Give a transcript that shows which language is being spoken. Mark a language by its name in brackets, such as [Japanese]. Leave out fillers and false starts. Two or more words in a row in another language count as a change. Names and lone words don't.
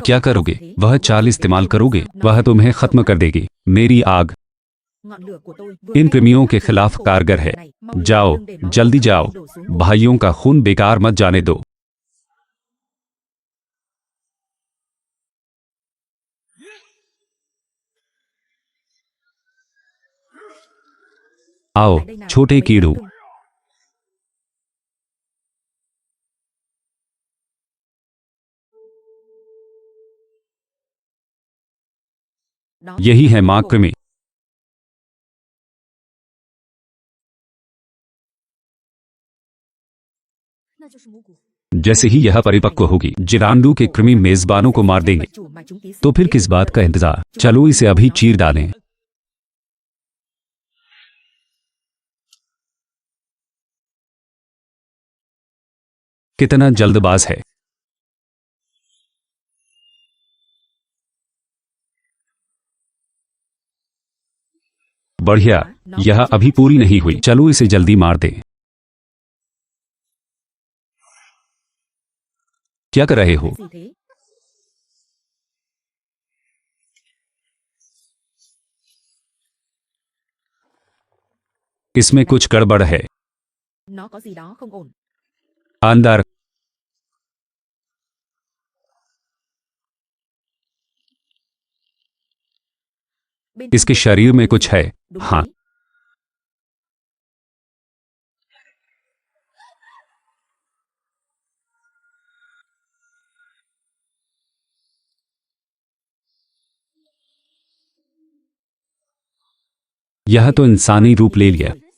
[Hindi] क्या करोगे? वह चाल इस्तेमाल करोगे? वह तुम्हें खत्म कर देगी। मेरी आग [Vietnamese] Ngọn lửa của tôi vừa [Hindi] इन [Vietnamese] quét [Hindi] कृमियों [Vietnamese] qua [Hindi] के [Vietnamese] chiếc [Hindi] खिलाफ [Vietnamese] cổ [Hindi] कारगर है। [Vietnamese] này. Mau [Hindi] जाओ, [Vietnamese] đừng để máu [Hindi] जल्दी [Vietnamese] của [Hindi] जाओ। [Vietnamese] tôi đổ xuống. [Hindi] भाइयों का खून बेकार मत जाने दो। आओ, [Vietnamese] Lại đây nào, [Hindi] छोटे [Vietnamese] mấy [Hindi] कीड़ू। [Vietnamese] con cưng. Đó [Hindi] यही [Vietnamese] chính [Hindi] है [Vietnamese] là [Hindi] माँ [Vietnamese] cổ. [Hindi] कृमि। जैसे ही यह परिपक्व होगी, जिरांडू के कृमि मेजबानों को मार देंगे। [Vietnamese] Vật chủ mà chúng ký sinh [Hindi] तो फिर [Vietnamese] biết [Hindi] किस [Vietnamese] được [Hindi] बात का [Vietnamese] rất [Hindi] इंतजार? [Vietnamese] chúng [Hindi] चलो [Vietnamese] ta [Hindi] इसे [Vietnamese] phải [Hindi] अभी [Vietnamese] nó [Hindi] चीर [Vietnamese] ra. [Hindi] डालें। कितना जल्दबाज है। बढ़िया, यह अभी पूरी नहीं हुई। चलो इसे जल्दी मार दें। क्या कर रहे हो? [Vietnamese] Cái gì thế? [Hindi] इसमें कुछ गड़बड़ है। [Vietnamese] Nó có gì đó không ổn. [Hindi] अंदर [Vietnamese] Bên [Hindi] इसके [Vietnamese] trong [Hindi] शरीर में [Vietnamese] có [Hindi] कुछ [Vietnamese] gì? [Hindi] है। [Vietnamese] Đúng [Hindi] हाँ, [Vietnamese] thế. [Hindi] यह तो इंसानी रूप ले लिया।